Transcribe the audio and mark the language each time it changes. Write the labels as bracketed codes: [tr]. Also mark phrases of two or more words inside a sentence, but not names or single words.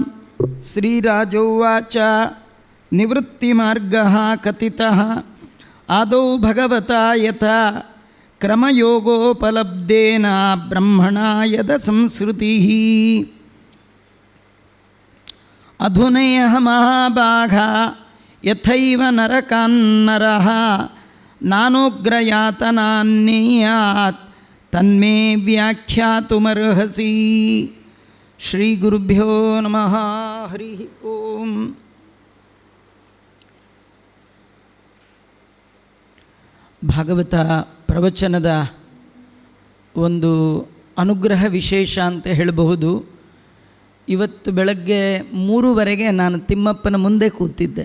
[sa] ಶ್ರೀರಾಜೋವಾಚ ನಿವೃತ್ತಿಮಾರ್ಗಃ ಕಥಿತಃ ಆದೌ ಭಗವತಾ ಯಥಾ ಕ್ರಮಯೋಗೋಪಲಬ್ಧೇನ ಬ್ರಹ್ಮಣಾ ಯದ ಸಂಸ್ಕೃತಿಃ. ಅಧುನಯಃ ಮಹಾಭಾಗಾ ಯಥೈವ ನರಕಾನ್ನರಃ ನಾನೋಗ್ರಯಾತನಾನ್ನೇಯಾತ್ ತನ್ಮೇ ವ್ಯಾಖ್ಯಾತುಮರ್ಹಸಿ. ಶ್ರೀ ಗುರುಭ್ಯೋ ನಮಃ. ಹರಿ ಓಂ. [kn] ಭಾಗವತ ಪ್ರವಚನದ ಒಂದು ಅನುಗ್ರಹ ವಿಶೇಷ ಅಂತ ಹೇಳಬಹುದು. ಇವತ್ತು ಬೆಳಗ್ಗೆ 3:30 ನಾನು ತಿಮ್ಮಪ್ಪನ ಮುಂದೆ ಕೂತಿದ್ದೆ.